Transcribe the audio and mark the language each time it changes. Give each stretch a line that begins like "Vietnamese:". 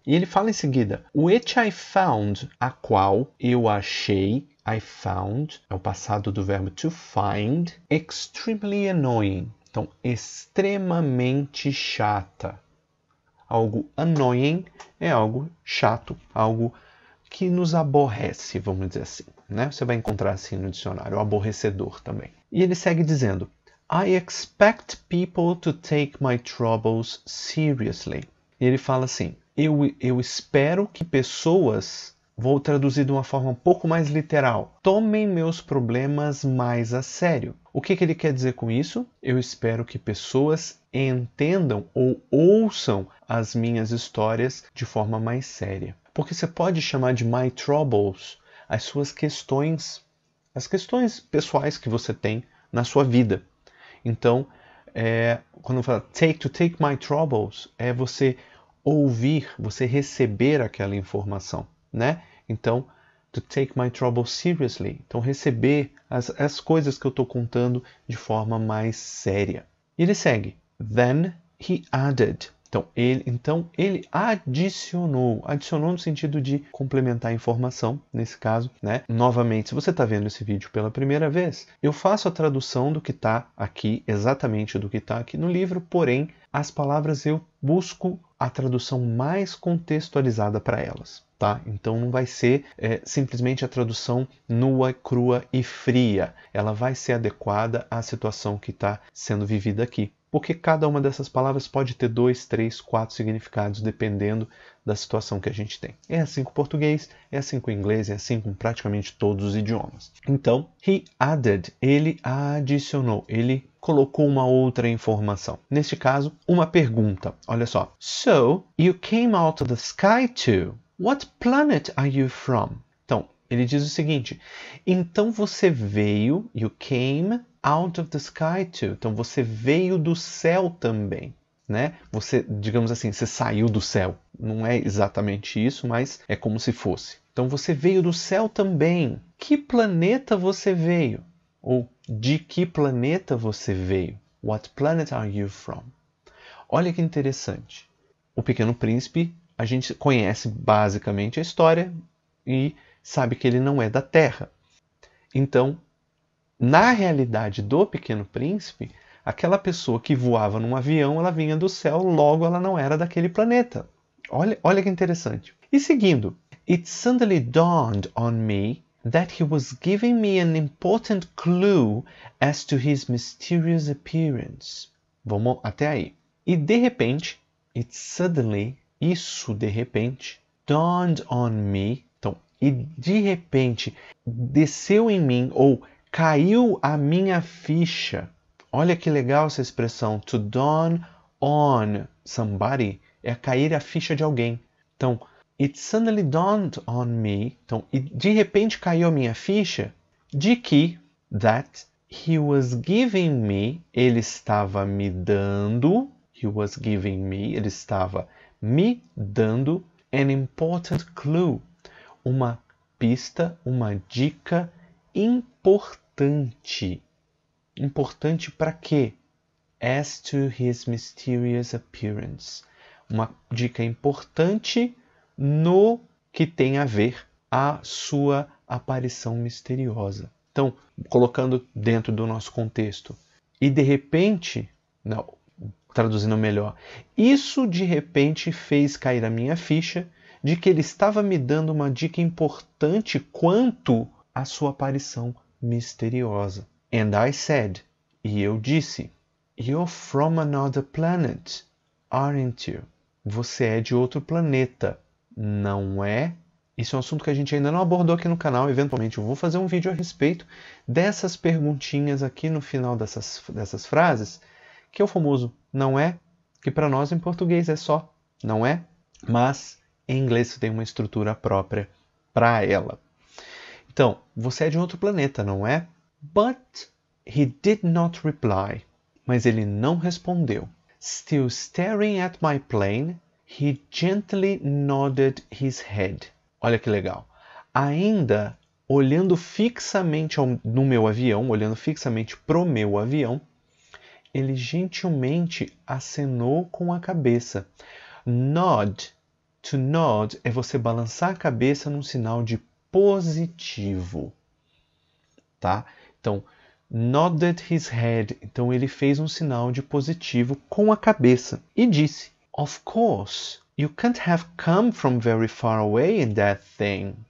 Portuguese: E ele fala em seguida,
English: which I found,
Portuguese: a qual eu achei,
English: I found,
Portuguese: é o passado do verbo
English: to find, extremely annoying,
Portuguese: então extremamente chata. Algo annoying é algo chato, algo que nos aborrece, vamos dizer assim, né? Você vai encontrar assim no dicionário, o aborrecedor também. E ele segue dizendo,
English: I expect people to take my troubles seriously.
Portuguese: E ele fala assim, eu espero que pessoas, vou traduzir de uma forma um pouco mais literal, tomem meus problemas mais a sério. O que ele quer dizer com isso? Eu espero que pessoas entendam ou ouçam as minhas histórias de forma mais séria. Porque você pode chamar de
English: my troubles
Portuguese: as suas questões, as questões pessoais que você tem na sua vida. Então, quando fala
English: to take my troubles,
Portuguese: é você ouvir, você receber aquela informação, né? Então,
English: to take my troubles seriously.
Portuguese: Então, receber as coisas que eu estou contando de forma mais séria. E ele segue.
English: Then he added.
Portuguese: Então ele adicionou no sentido de complementar a informação, nesse caso, né? Novamente, se você está vendo esse vídeo pela primeira vez, eu faço a tradução do que está aqui, exatamente do que está aqui no livro, porém, as palavras eu busco a tradução mais contextualizada para elas, tá? Então não vai ser simplesmente a tradução nua, crua e fria. Ela vai ser adequada à situação que está sendo vivida aqui. Porque cada uma dessas palavras pode ter 2, 3, 4 significados, dependendo da situação que a gente tem. É assim com o português, é assim com o inglês, é assim com praticamente todos os idiomas. Então,
English: he added,
Portuguese: ele adicionou, ele colocou uma outra informação. Neste caso, uma pergunta. Olha só.
English: So, you came out of the sky too. What planet are you from?
Portuguese: Então, ele diz o seguinte. Então você veio,
English: you came out of the sky too.
Portuguese: Então você veio do céu também, né? Você, digamos assim, você saiu do céu. Não é exatamente isso, mas é como se fosse. Então você veio do céu também. Que planeta você veio? Ou de que planeta você veio?
English: What planet are you from?
Portuguese: Olha que interessante. O Pequeno Príncipe, a gente conhece basicamente a história e sabe que ele não é da Terra. Então, na realidade do Pequeno Príncipe, aquela pessoa que voava num avião, ela vinha do céu, logo ela não era daquele planeta. Olha que interessante. E seguindo,
English: it suddenly dawned on me that he was giving me an important clue as to his mysterious appearance.
Portuguese: Vamos até aí. E de repente,
English: it suddenly,
Portuguese: isso de repente,
English: dawned on me,
Portuguese: então, e de repente desceu em mim, ou caiu a minha ficha. Olha que legal essa expressão.
English: To dawn on somebody
Portuguese: é cair a ficha de alguém. Então,
English: it suddenly dawned on me.
Portuguese: Então, e de repente caiu a minha ficha de que
English: that he was giving me,
Portuguese: ele estava me dando,
English: he was giving me,
Portuguese: ele estava me dando
English: an important clue,
Portuguese: uma pista, uma dica importante. Importante para quê?
English: as to his mysterious appearance.
Portuguese: Uma dica importante no que tem a ver a sua aparição misteriosa. Então, colocando dentro do nosso contexto. E de repente, não, traduzindo melhor, isso de repente fez cair a minha ficha de que ele estava me dando uma dica importante quanto à sua aparição misteriosa.
English: And I said,
Portuguese: e eu disse,
English: you're from another planet, aren't you?
Portuguese: Você é de outro planeta, não é? Isso é um assunto que a gente ainda não abordou aqui no canal. Eventualmente eu vou fazer um vídeo a respeito dessas perguntinhas aqui no final dessas frases, que é o famoso não é, que para nós em português é só não é, mas em inglês tem uma estrutura própria para ela. Então, você é de outro planeta, não é?
English: But he did not reply.
Portuguese: Mas ele não respondeu.
English: Still staring at my plane, he gently nodded his head.
Portuguese: Olha que legal. Ainda olhando fixamente no meu avião, olhando fixamente pro meu avião, ele gentilmente acenou com a cabeça. Nod.
English: To nod
Portuguese: é você balançar a cabeça num sinal de positivo. Tá? Então,
English: nodded his head.
Portuguese: Então, ele fez um sinal de positivo com a cabeça. E disse,
English: of course, you can't have come from very far away in that thing.